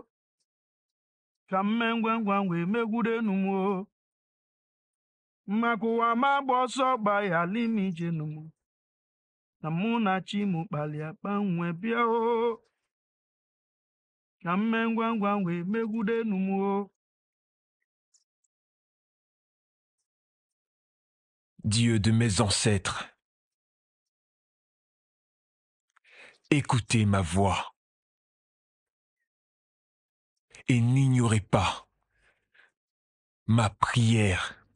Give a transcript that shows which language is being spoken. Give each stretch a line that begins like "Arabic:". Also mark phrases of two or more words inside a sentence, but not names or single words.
Igbo: Ka m mee ngwa ngwa wee megwude enu m o. Maka ụwa m agba ọsọ gba ya ala ime ije nu m. Na mụ na chi m kpalịa kpanwe bịa o. Ka m mee ngwa ngwa wee megwude enu m o.
French: Dieu de mes ancêtres, écoutez ma voix et n'ignorez pas ma prière.